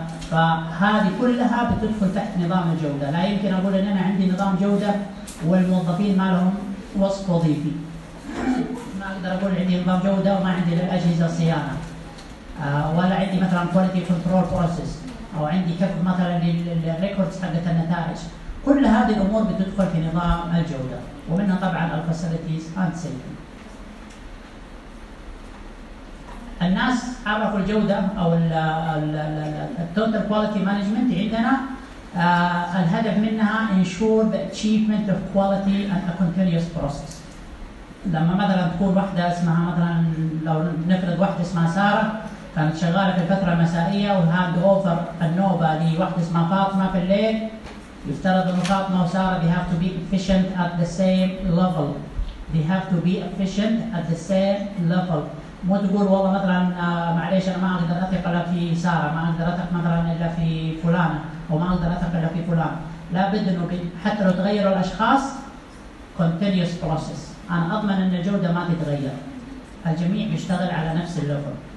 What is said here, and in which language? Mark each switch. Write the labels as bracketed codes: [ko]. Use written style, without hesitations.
[ar] فهذه كلها بتدخل تحت نظام الجودة. لا يمكن أقول إن أنا عندي نظام جودة والموظفين ما لهم وصف وظيفي، ما أقدر أقول عندي نظام جودة وما عندي الأجهزة صيانة، ولا عندي مثلا كواليتي كنترول بروسيس، أو عندي كيف مثلاً للريكوردز حقة النتائج. كل هذه الأمور بتدخل في نظام الجودة، ومنها طبعاً الفاسيلتيز أند سيفتي. الناس عرفوا الجودة أو الـ Total Quality Management عندنا الهدف منها [en] ensure the achievement of quality and a continuous process. [ar] لما مثلا تكون واحدة اسمها مثلا لو نفرض واحدة اسمها سارة كانت شغالة في الفترة المسائية وهاد اوفر النوبة لواحدة اسمها فاطمة في الليل يفترض أن فاطمة وسارة [en] they have to be efficient at the same level. They have to be efficient at the same level. [ar] مو تقول والله مثلا معليش أنا ما أقدر أثق إلا في سارة ما أقدر أثق مثلا إلا في فلانة وما أقدر أثق إلا في فلان. لا بد أنه حتى لو تغير الأشخاص [en] continuous process. [ar] أنا أضمن أن الجودة ما تتغير. الجميع بيشتغل على نفس الليفل.